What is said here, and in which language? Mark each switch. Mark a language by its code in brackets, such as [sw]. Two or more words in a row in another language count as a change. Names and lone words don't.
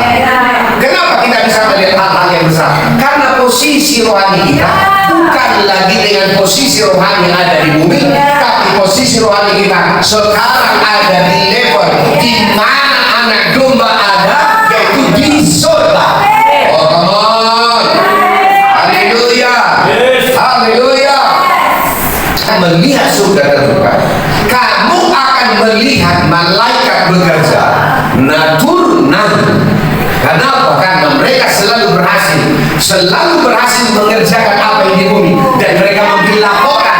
[id] Kenapa kita bisa melihat hal-hal yang besar? Karena posisi rohani kita bukan lagi dengan posisi rohani yang ada di bumi, tapi posisi rohani kita sekarang ada di level di mana anak domba ada, yaitu di surga. [en] Oh, come on. [id] Haleluya. Haleluya. Melihat surga terbuka, kamu akan melihat malaikat bekerja, natur naik. Kenapa? Karena mereka selalu berhasil mengerjakan apa yang di bumi, dan mereka memberi laporan.